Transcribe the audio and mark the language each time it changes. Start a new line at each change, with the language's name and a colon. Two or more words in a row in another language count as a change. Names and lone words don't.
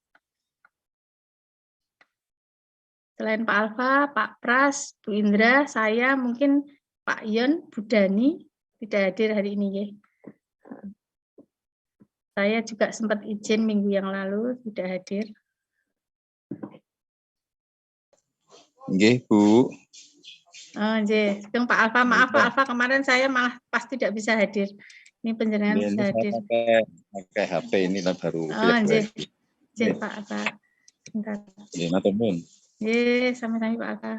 Indonesian: Selain Pak Alfa, Pak Pras, Bu Indra, saya mungkin Pak Yon, Bu Dani tidak hadir hari ini ya. Saya juga sempat izin minggu yang lalu tidak hadir.
Javanese: Nggih, Bu. Oh, nggih.
Indonesian: Pak Alfa, maaf Pak Alfa, kemarin saya malah pas tidak bisa hadir. Ini penjenengan bisa hadir. Pakai HP ini lah baru. Oh, nggih. Nggih, Pak Alfa. Sebentar.
Javanese: Nggih, matur nuwun. Nggih, sami-sami Pak Alfa.